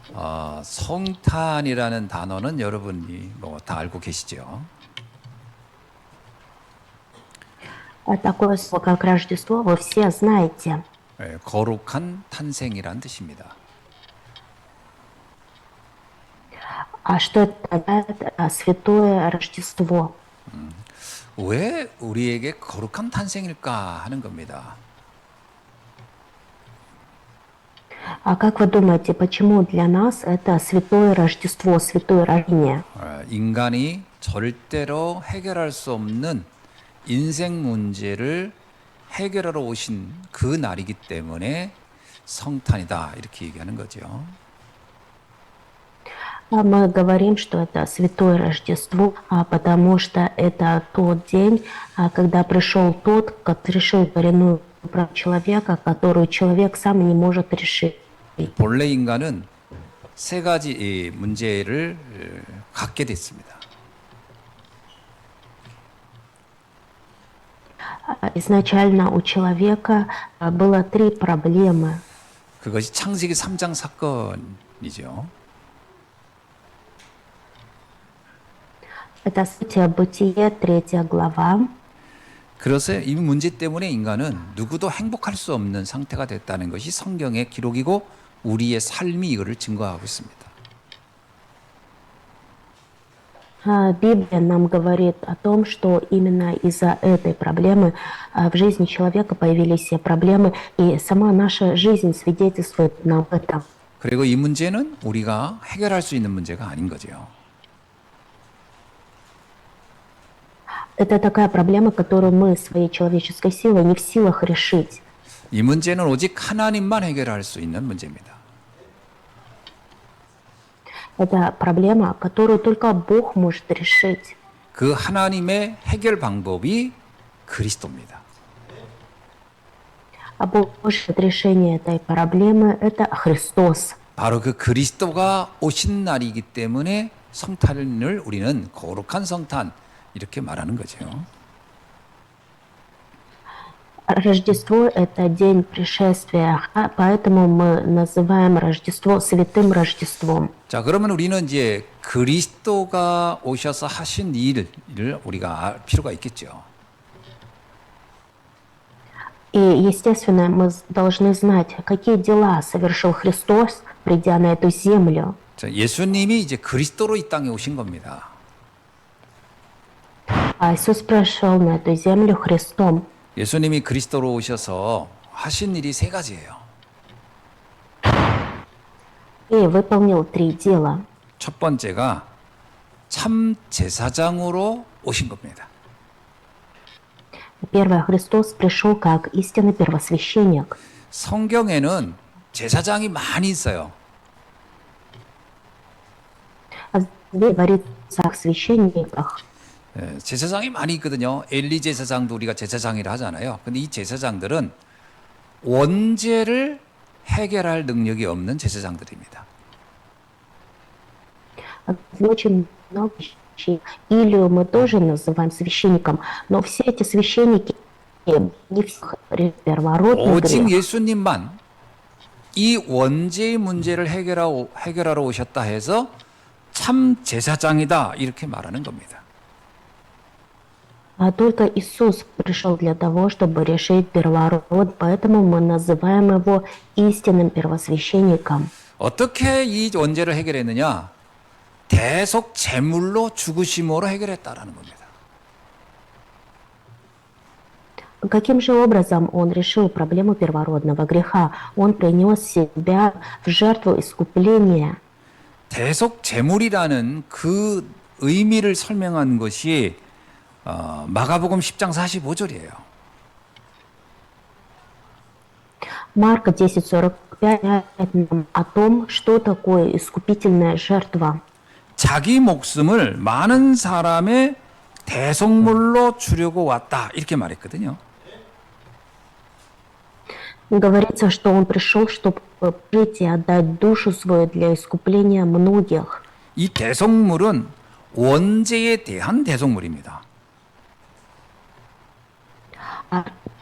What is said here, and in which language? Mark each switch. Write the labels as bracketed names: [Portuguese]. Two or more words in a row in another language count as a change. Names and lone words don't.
[Korean] 성탄이라는 단어는 여러분이 뭐 다 알고 계시죠? [Russian] Такое слово, как Рождество, вы все знаете. [Korean] 예, 거룩한 탄생이란 뜻입니다. [Russian] А что это означает? Святое Рождество. [Korean] 왜 우리에게 거룩한 탄생일까 하는 겁니다. [Russian] А как вы думаете, почему для нас это святое Рождество, святое рождение? [Korean] 인간이 절대로 해결할 수 없는 인생 문제를 해결하러 오신 그 날이기 때문에 성탄이다 이렇게 얘기하는 거죠. [Russian] Мы говорим, что это святое Рождество, потому что это тот день, когда пришел тот, который решил коренную проблему человека, которую человек сам не может решить. [Korean] 본래 인간은 세 가지 문제를 갖게 됐습니다. [Russian] Изначально у человека было 3 проблемы. [Korean] 그것이 창세기 3장 사건이죠. [Russian] Это событие Бытие, 3 глава. [Korean] 그래서 이 문제 때문에 인간은 누구도 행복할 수 없는 상태가 됐다는 것이 성경의 기록이고 우리의 삶이 이거를 증거하고 있습니다. [Russian] Библия нам говорит о том, что именно из-за этой проблемы в жизни человека появились все проблемы, и сама наша жизнь свидетельствует нам это. [Korean] 그리고 이 문제는 우리가 해결할 수 있는 문제가 아닌 거죠. [Russian] Это такая проблема, которую мы своей человеческой силой не в силах решить. [Korean] 이 문제는 오직 하나님만 해결할 수 있는 문제입니다. [Russian] Это проблема, которую только Бог может решить. [Korean] 그 하나님의 해결 방법이 그리스도입니다. [Russian] А Божье решение этой проблемы – это Христос. [Korean] 바로 그 그리스도가 오신 날이기 때문에 성탄을 우리는 거룩한 성탄 이렇게 말하는 거죠. [Russian] Рождество – это день пришествия, поэтому мы называем Рождество Святым Рождеством. [Korean] 자, 그러면 우리는 이제 그리스도가 오셔서 하신 일을 우리가 알 필요가 있겠죠. [Russian] И, естественно, мы должны знать, какие дела совершил Христос, придя на эту землю. [Korean] 자, 예수님이 이제 그리스도로 이 땅에 오신 겁니다. [Russian] Иисус пришел на эту землю Христом. [Korean] 예수님이 그리스도로 오셔서 하신 일이 세 가지예요. [Russian] И выполнил 3 дела. [Korean] 첫 번째가 참 제사장으로 오신 겁니다. [Russian] Первое, Христос пришел как истинный первосвященник. [Korean] 성경에는 제사장이 많이 있어요. [Russian] Здесь говорится о священниках. [Korean] 제사장이 많이 있거든요. 엘리 제사장도 우리가 제사장이라 하잖아요. 근데 이 제사장들은 원죄를 해결할 능력이 없는 제사장들입니다. [Russian] Очень много вещей. Илью мы тоже называем священником, но все эти священники не всех первородный [Korean] 오직 [Russian] грех. [Korean] 예수님만 이 원죄의 문제를 해결하러 오셨다 해서 참 제사장이다 이렇게 말하는 겁니다. [Russian] А только Иисус пришел для того, чтобы решить первород, поэтому мы называем его истинным первосвященником. [Korean] 어떻게 이 원죄를 해결했느냐? 대속 제물로 죽으심으로 해결했다라는 겁니다. [Russian] Каким же образом он решил проблему первородного греха? Он принес себя в жертву искупления. [Korean] 대속 제물이라는 그 의미를 설명한 것이 마가복음 10장 45절이에요. [Russian] Марка 10:45 говорит нам о том, что такое искупительная жертва. [Korean] 자기 목숨을 많은 사람의 대속물로 주려고 왔다 이렇게 말했거든요. [Russian] Говорится, что он пришел, чтобы жить и отдать душу свою для искупления многих. [Korean] 이 대속물은 원죄에 대한 대속물입니다.